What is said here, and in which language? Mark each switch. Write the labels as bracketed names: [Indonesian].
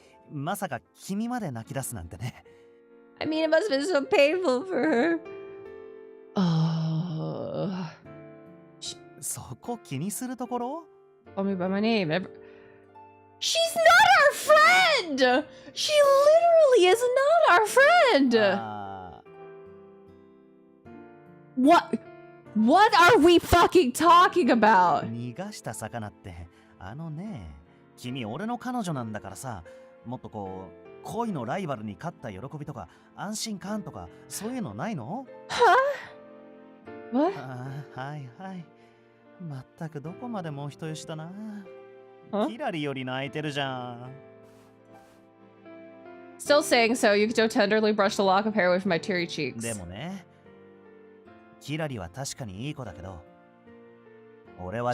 [Japanese] まさか君まで泣き出すなんてね。 [English] I mean, it must have been so painful for her. Oh. [Japanese] そこ気にするところ？ [English] Call me by my name. She's not our friend! She literally is not our friend! あ What are we fucking talking ー about? [Japanese] 逃がした魚ってあのね、君俺の彼女なんだからさ、もっとこう恋のライバルに勝った喜びとか安心感とかそういうのないの？ [English] Huh? What? [Japanese] あーはいはい。まったくどこまでも人よしだな。 [English] Huh? [Japanese] キラリより泣いてるじゃん。 [English] Still saying so, Yukito tenderly brushed a lock of hair away from my teary cheeks. [Japanese] でもね、キラリは確かにいい子だけど、俺は